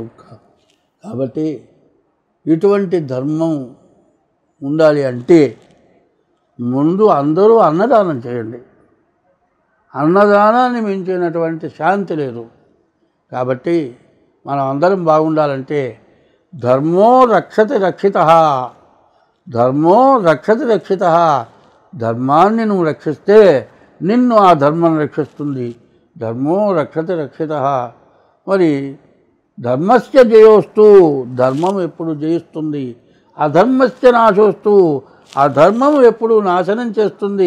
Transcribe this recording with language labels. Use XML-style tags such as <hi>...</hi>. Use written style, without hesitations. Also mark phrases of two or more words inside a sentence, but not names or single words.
<te>కాబట్టి ఇటువంటి ధర్మం ఉండాలి అంటే ముందు అందరూ అన్నదానం చేయండి. అన్నదానాన్ని మించినటువంటి శాంతి లేదు. కాబట్టి మనం అందరం బాగుండాలంటే</te> <sa>ధర్మో రక్షతి రక్షితః, ధర్మో రక్షతి రక్షితః.</sa> <te>ధర్మాన్ని నువ్వు రక్షిస్తే నిన్ను ఆ ధర్మం రక్షిస్తుంది.</te> <sa>ధర్మో రక్షతి రక్షిత.</sa> <te>మరి</te> <sa>ధర్మస్య జయోస్తు,</sa> <te>ధర్మం ఎప్పుడు జయిస్తుంది.</te> <sa>అధర్మస్య నాశోస్తు,</sa> <te>అధర్మం ఎప్పుడు నాశనం చేస్తుంది.</te>